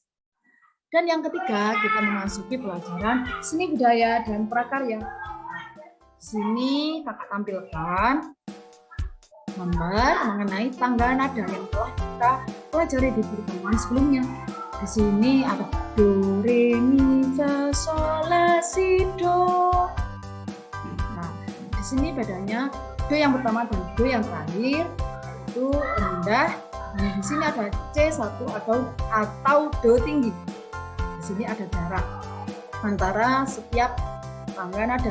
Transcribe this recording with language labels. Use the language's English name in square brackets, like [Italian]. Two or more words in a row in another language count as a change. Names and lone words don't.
[Indonesian] Dan yang ketiga, kita memasuki pelajaran seni budaya dan prakarya. Di sini kakak tampilkan gambar mengenai tangga nada yang telah kita pelajari di pertemuan sebelumnya. Di sini ada do, re, mi, fa, sol, la, si, do. Nah, di sini bedanya do yang pertama dan do yang terakhir itu rendah. Dan di sini ada C1 atau do tinggi. Di sini ada jarak antara setiap tangga nada.